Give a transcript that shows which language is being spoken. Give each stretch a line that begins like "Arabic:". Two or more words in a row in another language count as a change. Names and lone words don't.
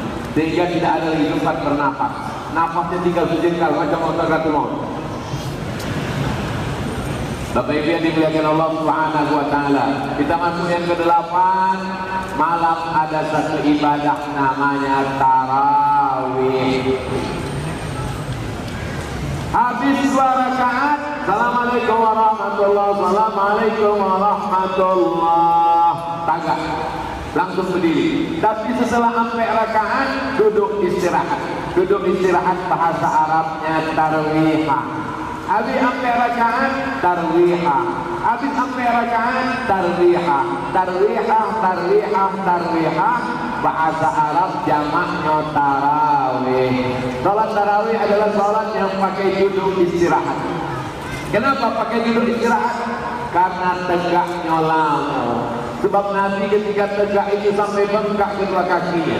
Indonesian: Sehingga tidak ada lagi tempat bernafas. Nafasnya tinggal sejengkal macam otak-otak maut. Bapak Ibu yang dimuliakan Allah
Arabic: سبحانه وتعالى,
Indonesian: kita masuk yang ke-8. Malam ada satu ibadah namanya tarawih. Habis 2 rakaat,
Arabic: السلام عليكم ورحمة الله وبركاته. السلام عليكم ورحمة الله وبركاته.
Indonesian: Langsung berdiri. Tapi setelah sampai rakaat duduk istirahat. Duduk istirahat bahasa Arabnya tarwihah. Habis sampai rakaat tarwihah. Habis sampai rakaat tarwihah. Tarwihah, tarwihah, tarwihah. Bahasa Arab jamaknya tarawih. Salat tarawih adalah salat yang pakai duduk istirahat. Kenapa pakai duduk istirahat? Karena tegaknya lama. Sebab Nabi ketika tegak itu sampai bengkak kedua kakinya.